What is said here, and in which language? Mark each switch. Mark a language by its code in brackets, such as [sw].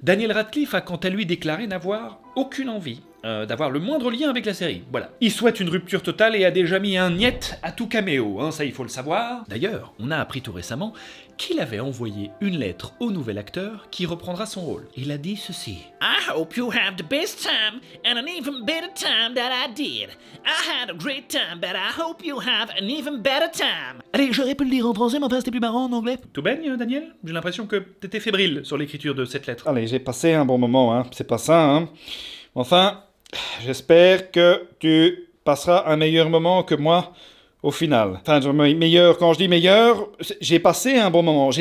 [fr] Daniel Radcliffe a quant à lui déclaré n'avoir aucune envie d'avoir le moindre lien avec la série. Voilà. Il souhaite une rupture totale et a déjà mis un niet à tout caméo, hein, ça il faut le savoir. D'ailleurs, on a appris tout récemment qu'il avait envoyé une lettre au nouvel acteur qui reprendra son rôle. Il a dit ceci. [en] I hope you have the best time and an even better time that I did. I had a great time, but I hope you have an even better time. [fr] Allez, j'aurais pu le dire en français, mais enfin c'était plus marrant en anglais. Tout baigne, Daniel? J'ai l'impression que t'étais fébrile sur l'écriture de cette lettre. Allez, j'ai passé un bon moment, hein. C'est pas ça, hein. Enfin, j'espère que tu passeras un meilleur moment que moi au final. Enfin, meilleur, quand je dis meilleur, j'ai passé un bon moment.